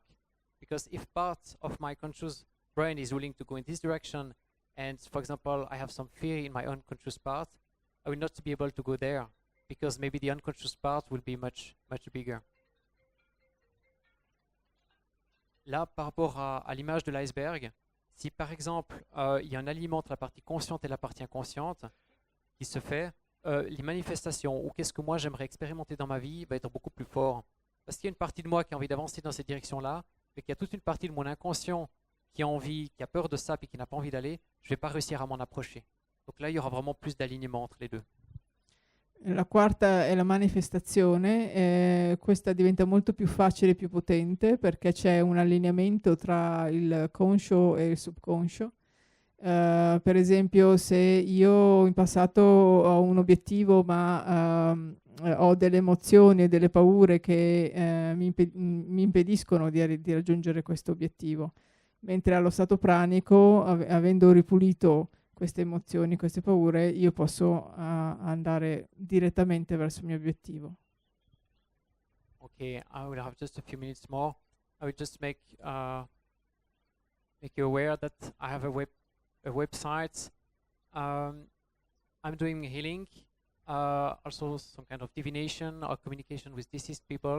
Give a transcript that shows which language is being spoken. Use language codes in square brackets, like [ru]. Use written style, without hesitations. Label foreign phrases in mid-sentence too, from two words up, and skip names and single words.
[en] Because if part of my conscious brain is willing to go in this direction, and for example I have some fear in my unconscious part, I will not be able to go there, because maybe the unconscious part will be much bigger. [fr] Là, par rapport à l'image de l'iceberg, si par exemple il y a un aliment entre la partie consciente et la partie inconsciente qui se fait, les manifestations ou qu'est-ce que moi j'aimerais expérimenter dans ma vie va être beaucoup plus fort. Parce qu'il y a une partie de moi qui a envie d'avancer dans cette direction-là, mais qu'il y a toute une partie de mon inconscient qui a envie, qui a peur de ça et qui n'a pas envie d'aller, je ne vais pas réussir à m'en approcher. Donc là, il y aura vraiment plus d'alignement entre les deux. [it] La quarta è la manifestazione, questa diventa molto più facile e più potente perché c'è un allineamento tra il conscio e il subconscio. Per esempio, se io in passato ho un obiettivo ma ho delle emozioni e delle paure che mi impediscono di raggiungere questo obiettivo, mentre allo stato pranico, avendo ripulito queste emozioni, queste paure, io posso andare direttamente verso il mio obiettivo. [en] Okay, I will have just a few minutes more. I will just make you aware that I have a website. I'm doing healing, also some kind of divination or communication with deceased people.